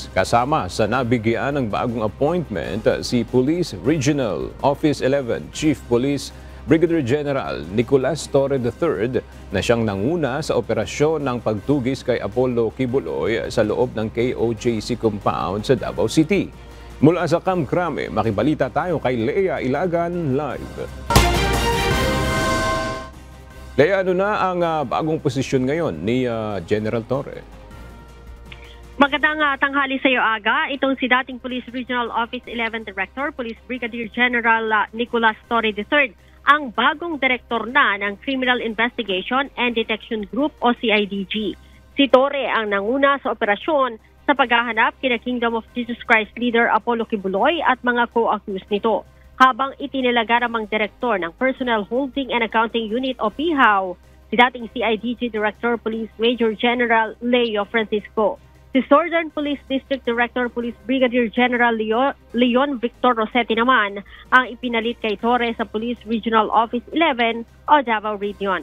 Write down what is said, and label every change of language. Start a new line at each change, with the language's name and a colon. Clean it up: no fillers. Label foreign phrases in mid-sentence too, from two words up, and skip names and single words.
Filipino: Kasama sa nabigyan ng bagong appointment si Police Regional Office 11 Chief Police Brigadier General Nicolas Torre III na siyang nanguna sa operasyon ng pagtugis kay Apollo Kibuloy sa loob ng KOJC compound sa Davao City. Mula sa Kamkrame, makibalita tayo kay Lea Ilagan live. Lea, ano na ang bagong posisyon ngayon ni General Torre? Magandang tanghali sa iyo, Aga. Itong si dating Police Regional Office 11 Director, Police Brigadier General Nicolas Torre III, ang bagong direktor na ng Criminal Investigation and Detection Group o CIDG. Si Torre ang nanguna sa operasyon sa paghahanap kina Kingdom of Jesus Christ leader Apollo Kibuloy at mga co-accused nito, habang itinilaga namang direktor ng Personnel Holding and Accounting Unit o PHAU, si dating CIDG Director Police Major General Leo Francisco. Si Southern Police District Director Police Brigadier General Leon Victor Rossetti naman ang ipinalit kay Torre sa Police Regional Office 11 o Davao Region.